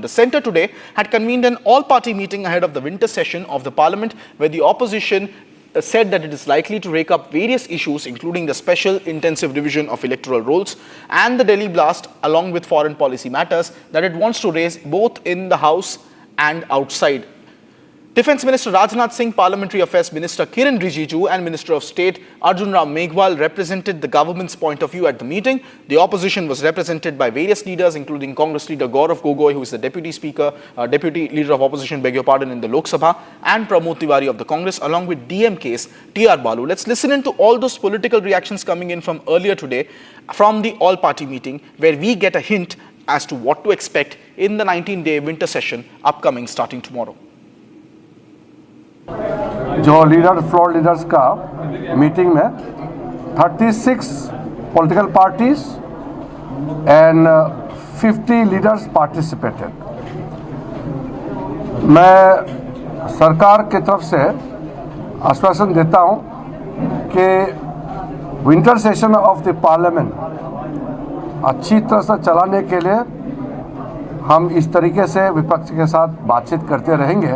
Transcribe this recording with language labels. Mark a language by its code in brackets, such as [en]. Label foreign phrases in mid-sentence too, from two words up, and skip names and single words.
[en] The centre today had convened an all-party meeting ahead of the winter session of the parliament, where the opposition said that it is likely to rake up various issues, including the special intensive revision of electoral rolls and the Delhi blast, along with foreign policy matters that it wants to raise both in the House and outside. Defence Minister Rajnath Singh, Parliamentary Affairs Minister Kiran Rijiju and Minister of State Arjun Ram Meghwal represented the government's point of view at the meeting. The opposition was represented by various leaders, including Congress leader Gaurav Gogoi, who is the Deputy Leader of Opposition, in the Lok Sabha, and Pramod Tiwari of the Congress, along with DMK's TR Balu. Let's listen into all those political reactions coming in from earlier today from the all-party meeting, where we get a hint as to what to expect in the 19-day winter session upcoming starting tomorrow. जो floor leaders का मीटिंग में 36 political parties and 50 leaders participated. [hi] मैं सरकार की तरफ से आश्वासन देता हूं कि [en] winter session of the parliament [hi] अच्छी तरह से चलाने के लिए हम इस तरीके से विपक्ष के साथ बातचीत करते रहेंगे।